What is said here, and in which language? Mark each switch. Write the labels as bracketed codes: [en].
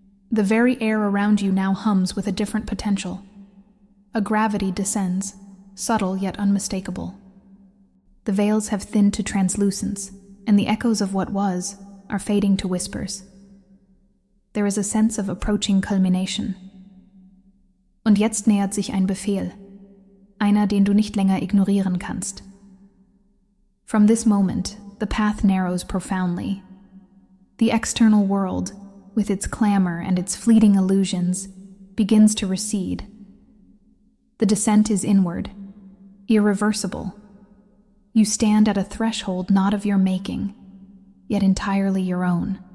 [en] The very air around you now hums with a different potential. A gravity descends, subtle yet unmistakable. The veils have thinned to translucence, and the echoes of what was are fading to whispers. There is a sense of approaching culmination. [de] Und jetzt nähert sich ein Befehl, einer, den du nicht länger ignorieren kannst. [en] From this moment, the path narrows profoundly. The external world, with its clamor and its fleeting illusions, begins to recede. The descent is inward, irreversible. You stand at a threshold not of your making, yet entirely your own.